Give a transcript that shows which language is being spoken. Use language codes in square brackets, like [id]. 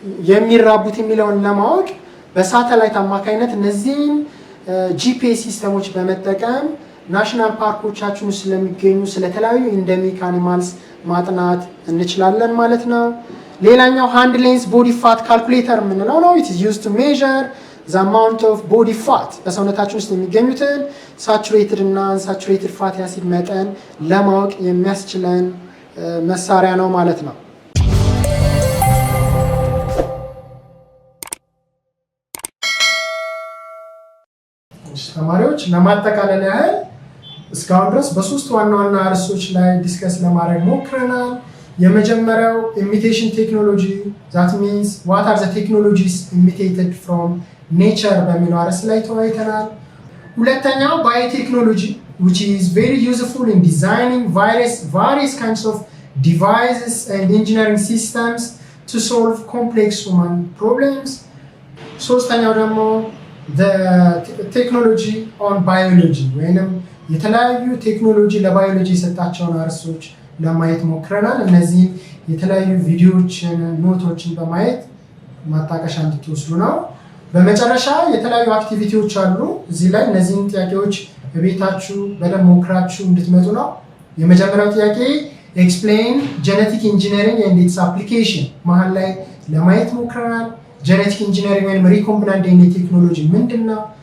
[am] የሚራቡት የሚለውን ለማወቅ በሳተላይት አማካኝነት እነዚህን ጂፒኤስ ሲስተሞች በመጠቀም ናሽናል ፓርኮቻችን ውስጥ ስለሚገኙ ስለተለያዩ ኢንደሚክ አኒማልስ ማጥናት እንችላለን ማለት ነው። ሌላኛው ሃንድ ሌንስ ቦዲ ፋት ካልኩሌተር የምንለው ነው። [en] it is used to measure the amount of body fat [am] በሰውነታችን ውስጥ የሚገኙትን ሳቹሬትድ እና አንሳቹሬትድ ፋቲ አሲድ መጠን ለማወቅ የሚያስችለን መሳሪያ ነው ማለት ነው። ተማሪዎች ለማጠቃለል ያህል እስካሁን ድረስ በሶስት ዋና ዋና ርዕሶች ላይ ዲስከስ ለማድረግ ሞክረናል። የመጀመሪያው ኢሚቴሽን ቴክኖሎጂ [en] that means what are the technologies imitated from nature [am] በሚለው ርዕስ ላይ ተወያይተናል። ሁለተኛው ባዮቴክኖሎጂ [en] which is very useful in designing various kinds of devices and engineering systems to solve complex human problems. [am] ሶስተኛው ደግሞ [en] the technology on biology [am] ወይንም የተለያዩ ቴክኖሎጂ ለባዮሎጂ የሰጣቸውን ርዕሶች ለማየት ሞክረናል። እነዚህ የተለያዩ ቪዲዮዎችን ኖቶችን በማየት ማጣቀሻ እንድትወስዱ ነው። በመጨረሻ የተለያዩ አክቲቪቲዎች አሉ እዚህ ላይ እነዚህን ጥያቄዎች በቤታችሁ በደንብ ሞክራችሁ እንድትመጡ ነው። የመጀመሪያው ጥያቄ [en] explain genetic engineering and its application [am] መሃል ላይ ለማየት ሞክረናል። ጄኔቲክ ኢንጂነሪንግ ወይም ሪኮምቢናንት ዲኤንኤ ቴክኖሎጂ ምንድነው?